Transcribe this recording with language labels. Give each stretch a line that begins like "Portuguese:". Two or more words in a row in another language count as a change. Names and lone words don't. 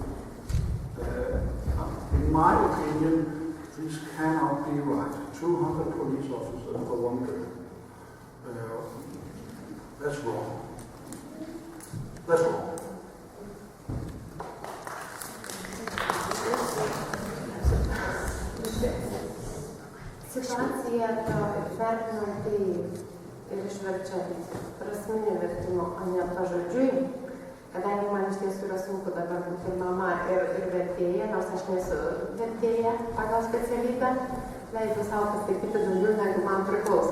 English: In my opinion, this cannot be right. 200 police officers for one girl. That's wrong. That's wrong.
Lithuanian: Situacija vertinant tai ir išverčiant prasminį vertimą, o ne pažodžiui, kadangi man iš tiesų yra sunku dabar būti mama ir vertėja, nors aš nesu vertėja pagal specialybę, leidžiu savo pasakyti daugiau, negu man priklauso.